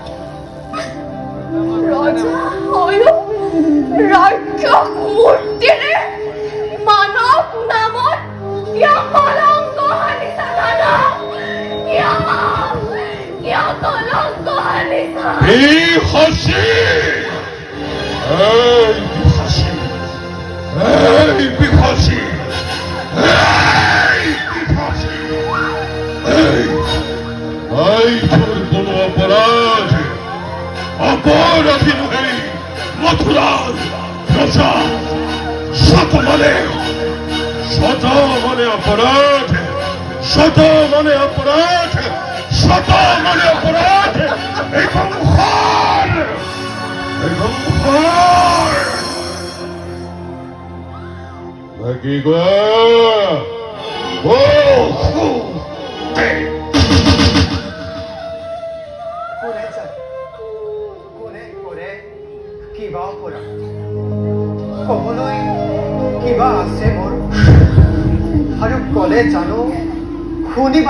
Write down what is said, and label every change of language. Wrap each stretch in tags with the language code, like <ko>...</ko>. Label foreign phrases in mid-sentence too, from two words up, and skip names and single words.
<as>ৰজা হৈও ৰাক্ষস মূৰ্তিৰে মানৱ নামত কিয় কলংক আনিছা দাদা কিয় কলংক আনিছা</as> <bn>এই হাসি তোর কোন অপরাধী নহে মথুরার প্রজা শত মনে অপরাধ এই কংসর বাকি গো</bn> <as>কোনে কিবা কৰা ক'বলৈ কিবা আছে মোৰ আৰু ক'লে জানো শুনিবা</as>